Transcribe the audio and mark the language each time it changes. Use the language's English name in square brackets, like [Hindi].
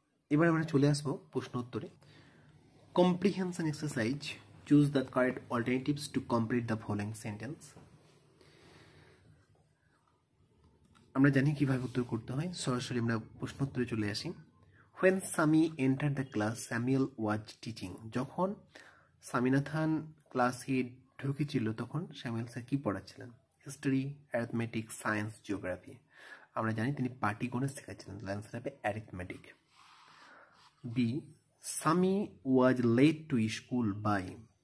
[Bangla] এবার আমরা চলে আসবো প্রশ্ন উত্তরে। [English] Comprehension exercise, choose the correct alternatives to complete the following sentence. [Bangla] আমরা জানি কিভাবে উত্তর করতে হয়, সরাসরি আমরা প্রশ্ন উত্তরে চলে আসি। [English] When Sami entered the class, Samuel was teaching. [Bangla] যখন স্বামীনাথন ক্লাসে ঢুকেছিল, তখন স্যামুয়েল স্যার কি পড়াচ্ছিলেন? [English] History, arithmetic, science, geography. [Bangla] আমরা জানি তিনি পাটিগণিত শেখাচ্ছিলেন। অ্যান্সার হবে arithmetic. [English] B, Sammy was late to school by.